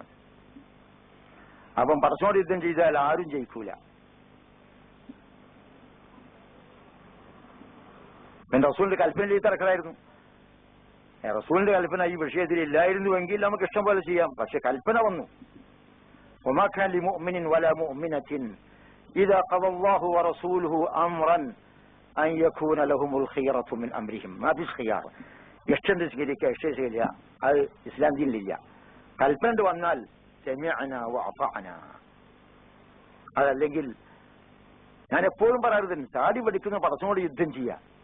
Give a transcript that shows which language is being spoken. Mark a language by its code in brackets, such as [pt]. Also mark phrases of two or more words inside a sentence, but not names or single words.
[ml] അപ്പം പടച്ചവനോട് യുദ്ധം ചെയ്താൽ ആരും ജയിക്കൂല. റസൂലിന്റെ കൽപ്പന തിരക്കലായിരുന്നു. റസൂലിന്റെ കൽപ്പന ഈ വിഷയത്തിൽ ഇല്ലായിരുന്നുവെങ്കിൽ നമുക്ക് ഇഷ്ടം പോലെ ചെയ്യാം. പക്ഷെ കൽപ്പന വന്നു. [ar] وما كان لمؤمن ولا مؤمنة إذا قضى الله ورسوله أمرا أن يكون لهم الخيرة من أمرهم ما بالخيار. [ml] ഇഷ്ടം സ്വീകരിക്കുക, ഇഷ്ടം സ്വീകരിക്കുക, അത് ഇസ്ലാം ദീനിലില്ല. കൽപ്പന വന്നാൽ [ar] سمعنا وأطعنا. [ml] അതല്ലെങ്കിൽ ഞാൻ എപ്പോഴും പറയാറുണ്ട്, താടി പഠിക്കുന്ന പടച്ചോട് യുദ്ധം ചെയ്യാം.